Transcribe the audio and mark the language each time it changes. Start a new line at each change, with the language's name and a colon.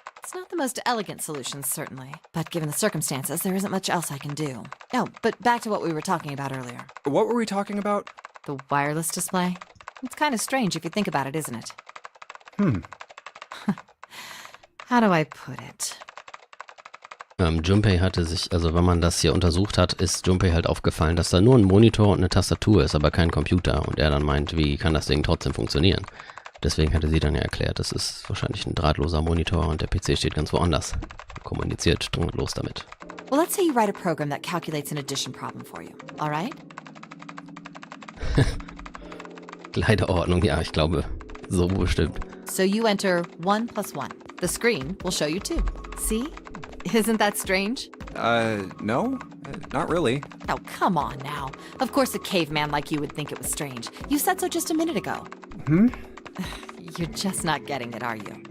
English: It's not the most elegant solution, certainly. But given the circumstances, there isn't much else I can do. Oh, but back to what we were talking about earlier. What were we talking about? The wireless display? It's kind of strange if you think about it, isn't it? How do I put it?
German: Junpei hatte sich, also wenn man das hier untersucht hat, ist Junpei halt aufgefallen, dass da nur ein Monitor und eine Tastatur ist, aber kein Computer. Und er dann meint, wie kann das Ding trotzdem funktionieren? Deswegen hatte sie dann ja erklärt, das ist wahrscheinlich ein drahtloser Monitor und der PC steht ganz woanders. Kommuniziert drahtlos damit.
English: Well, let's say you write a program that calculates an addition problem for you, all right?
German: Kleiderordnung, ja, ich glaube, so bestimmt.
English: So you enter 1 + 1. The screen will show you 2. See? Isn't that strange? No, not really. Oh, come on now. Of course a caveman like you would think it was strange. You said so just a minute ago. You're just not getting it, are you?